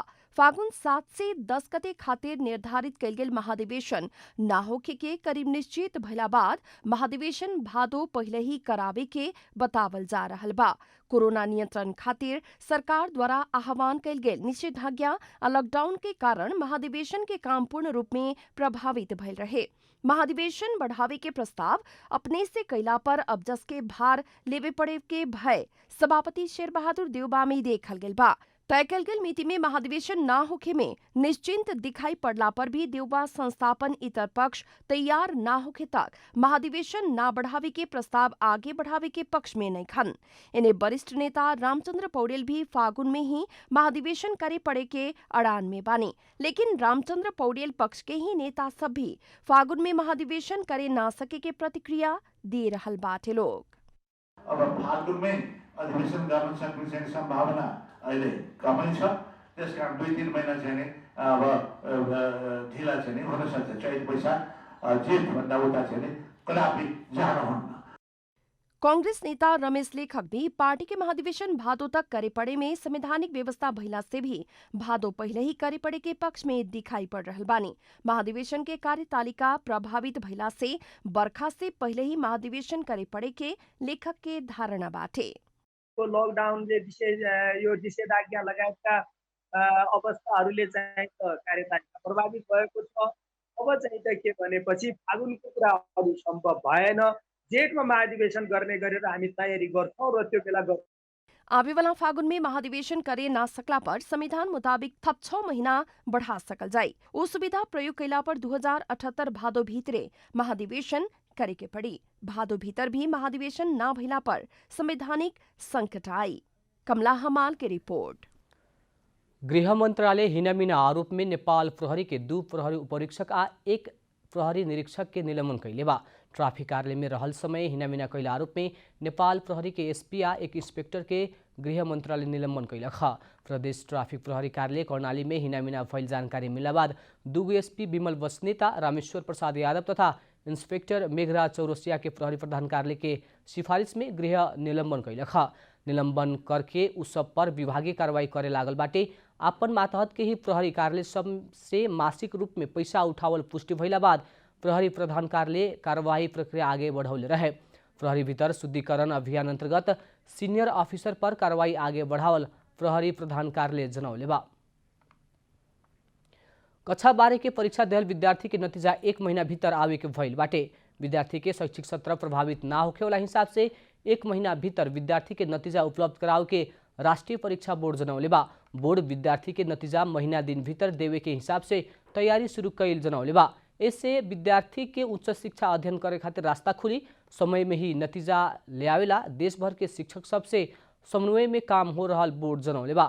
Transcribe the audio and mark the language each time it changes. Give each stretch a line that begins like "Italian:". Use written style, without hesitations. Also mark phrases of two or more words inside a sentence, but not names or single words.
Bhojpuri: फागुन 7 से 10 गते खातिर निर्धारित कल गेल महाधिवेशन ना होखे के करीब निश्चित भइला बाद महाधिवेशन भादो पहले ही करावे के बतावल जा रहल बा। कोरोना नियंत्रण खातिर सरकार द्वारा आह्वान कल गेल निषेधाज्ञा और लॉकडाउन के कारण महाधिवेशन के काम पूर्ण रूप में प्रभावित भइल रहे। महाधिवेशन बढ़ावे के प्रस्ताव अपने से कैला पर अब जस के भार लेवे पड़े के भय सभापति शेर बहादुर देउबा में देखल गेल बा। तय कल गेल मिति में महाधिवेशन न होखे में निश्चिंत दिखाई पड़ला पर भी देउबा संस्थापन इतर पक्ष तैयार न होखे तक महाधिवेशन न बढ़ावे के प्रस्ताव आगे बढ़ावे के पक्ष में नहीं खन। इन्हें वरिष्ठ नेता रामचंद्र पौडेल भी फागुन में ही महाधिवेशन करे पड़े के अड़ान में बानी, लेकिन रामचंद्र पौडेल पक्ष के ही नेता सब भी फागुन में महाधिवेशन करे न सके के प्रतिक्रिया दे रहल बाटे लोग।
Nepali: अब फागुन में अधिवेशन गर्न सक्ने सम्भावना अहिले कमै छ, त्यसकारण 2-3 महिना चाहिँ नि अब ढिला चाहिँ नि हुन सक्छ। चैत वैशाख जेठ भन्दा उता चाहिँ नि कदापि जान हुन्न।
Bhojpuri: कांग्रेस नेता रमेश लेखक भी पार्टी के महाधिवेशन भादो तक करे पड़े में संवैधानिक व्यवस्था भइला से भी भादो पहले ही करे पड़े के पक्ष में दिखाई पड़ रहल बानी। महाधिवेशन के कार्यतालिका प्रभावित भइला से बरखा से पहले ही महाधिवेशन करे पड़े के लेखक के धारणा बाटे।
Nepali: लकडाउनले विशेष यो निषेधाज्ञा लगायतका अवस्थाहरूले चाहिँ कार्यतालिका प्रभावित भएको छ। अब चाहिँ त के भनेपछि फागुनको कुरा अरू सम्भव भएन। जेठमा महाधिवेशन गर्ने गरेर हामी तयारी गर्छौं र त्यो बेला
Bhojpuri: आवे वाला फागुन में महाधिवेशन करे ना सकला पर संविधान मुताबिक थप 6 महीना बढ़ा सकल जाए। वो सुविधा प्रयोग कैला पर 2078 भादो भीतरे महाधिवेशन करे के पड़ी। भादो भीतर भी महाधिवेशन न भइला पर संवैधानिक संकट आई। कमला हमाल की रिपोर्ट। गृह मंत्रालय हिनामिना आरोप में नेपाल प्रहरी के 2 प्रहरी उपरीक्षक आ 1 प्रहरी निरीक्षक के निलंबन कैले बा। ट्राफिक कार्यालय में रहल समय हिनामिना कैला आरोप में नेपाल प्रहरी के एसपी आ 1 इंस्पेक्टर के गृह मंत्रालय निलंबन कैलक ह। प्रदेश ट्राफिक प्रहरी कार्यालय कर्णाली में हिनामिना भइल जानकारी मिलला बाद 2 एसपी विमल बस्नेता, रामेश्वर प्रसाद यादव तथा इंस्पेक्टर मेघराज चौरसिया के प्रहरी प्रधान कार्यालय के सिफारिश में गृह निलंबन कैलक ह। निलंबन करके उस सब पर विभागीय कार्रवाई करे लागल बाटे। आपन मातहत के ही प्रहरी कार्यालय सब से मासिक रूप में पैसा उठावल पुष्टि भइला बाद प्रहरी प्रधान कार्यालय कार्यवाही प्रक्रिया आगे बढ़ौले रहे। प्रहरी भीतर शुद्धिकरण अभियान अंतर्गत सीनियर ऑफिसर पर कार्रवाई आगे बढ़ावल प्रहरी प्रधान कार्यालय जनौले बा। कक्षा 12 के परीक्षा देहल विद्यार्थी के नतीजा 1 महीना भीतर आवे के भइल बाटे। विद्यार्थी के शैक्षिक सत्र प्रभावित ना होखे वाला हिसाब से 1 महीना भीतर विद्यार्थी के नतीजा उपलब्ध कराव के राष्ट्रीय परीक्षा बोर्ड जनौले बा। बोर्ड विद्यार्थी के नतीजा महीना दिन भीतर देवे के हिसाब से तैयारी शुरू कैल जनौले बा। इससे विद्यार्थी के उच्च शिक्षा अध्ययन करे खातिर रास्ता खुली। समय में ही नतीजा ले आवेला देश भर के शिक्षक सबसे समन्वय में काम हो रहल बोर्ड जनौले बा।